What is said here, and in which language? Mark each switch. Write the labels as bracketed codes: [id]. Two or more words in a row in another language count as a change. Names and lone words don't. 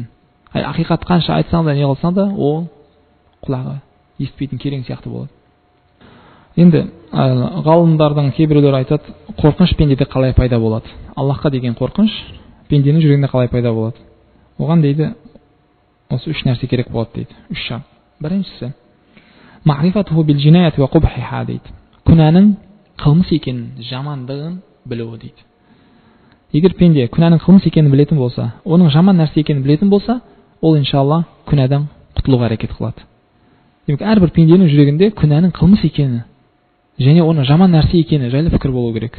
[kk] Ақиқат қанша айтсаң да, не қылсаң да, ол құлағы естпейтін керең сияқты болады. Енді ғалымдардың кейбіреулері айтады, қорқыныш пендеде қалай пайда болады? Аллахқа деген қорқыныш пенденің жүрегінде қалай пайда болады? Оған дейді, осы үш нәрсе керек болады дейді. Үш шарт. Біріншісі, [ar] معرفته بالجناية وقبحها дейді. [kk] Күнәнің қылмыс екенін, жамандығын білуі дейді. Егер пенде күнәнің қылмыс екенін білетін болса, оның жаман нәрсе екенін білетін болса, ол иншалла күнәдан құтылуға әрекет қылады. Демек, әрбір пенденің жүрегінде күнәнің қылмыс екені және оның жаман нәрсе екені жайлы пікір болу керек.